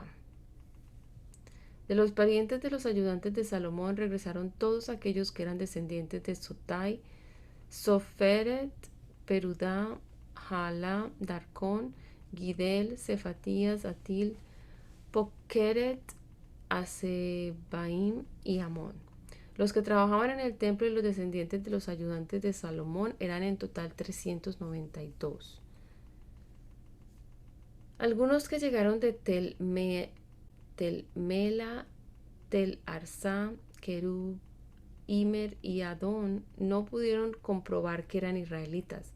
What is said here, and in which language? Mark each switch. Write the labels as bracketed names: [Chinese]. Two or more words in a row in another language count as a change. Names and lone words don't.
[Spanish] De los parientes de los ayudantes de Salomón regresaron todos aquellos que eran descendientes de Sotai, Soferet, Perudá, Jalá, Darcón, Gidel, Cefatías, Atil, Pokeret, Hasebaim y Amón. Los que trabajaban en el templo y los descendientes de los ayudantes de Salomón eran en total 392. Algunos que llegaron de Tel Mela, Tel Arsá, Kerub, Imer y Adón no pudieron comprobar que eran israelitas.